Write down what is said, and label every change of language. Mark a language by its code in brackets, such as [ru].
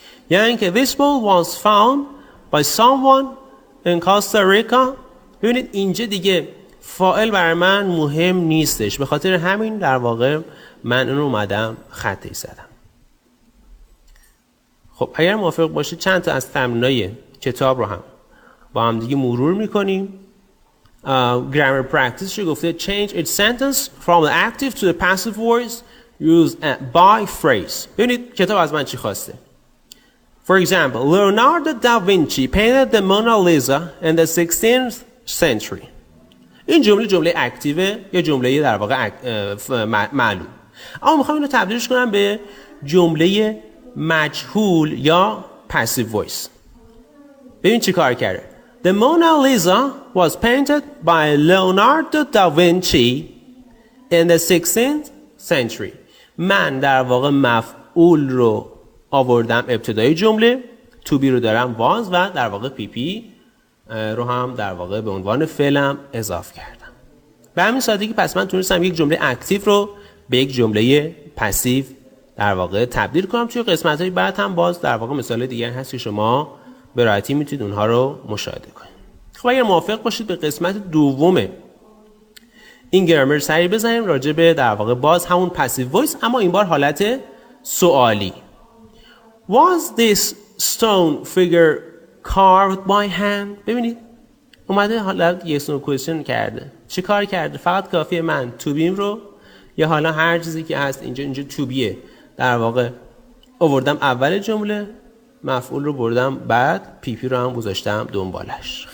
[fa] یعنی که [en] this bowl was found by someone in Costa Rica. [fa] ببینید اینجا دیگه فاعل برای من مهم نیستش، به خاطر همین در واقع من اون رو اومدم خطی زدم. خب اگر موافق باشید چند تا از تمرینای کتاب رو هم با هم دیگه مرور میکنیم. [en] grammar practice [fa] رو گفته [en] change its sentence from the active to the passive voice, use a by phrase. [fa] ببینید کتاب از من چی خواسته. [en] For example, Leonardo da Vinci painted the Mona Lisa in the 16th century. [fa] این جمله اکتیوه یا جمله در واقع معلوم. اما میخوام اینو تبدیلش کنم به جمله مجهول یا passive voice. ببین چی کار کرده. [en] The Mona Lisa was painted by Leonardo da Vinci in the 16th century. [fa] من در واقع مفعول رو آوردم ابتدای جمله، to be رو دارم was و در واقع PP رو هم در واقع به عنوان فعلم اضافه کردم. به همین سادگی پس من تونستم یک جمله اکتیو رو به یک جمله پسیو در واقع تبدیل کنم. توی قسمت‌های بعد هم باز در واقع مثال دیگر هست که شما به راحتی میتونید اونها رو مشاهده کنید. خب اگر موافق باشید به قسمت دوم این گرامر سری بزنیم راجع به در واقع باز همون پسیو وایس، اما این بار حالت سوالی. [en] Was this stone figure carved by hand؟ [fa] ببینید اومده حالت [en] yes no question [fa] کرده. چی کار کرده؟ فقط کافیه من to be'م رو یا حالا هر چیزی که هست اینجا to be'ه در واقع آوردم اول جمله، مفعول رو بردم بعد، PP رو هم گذاشتم دنبالش.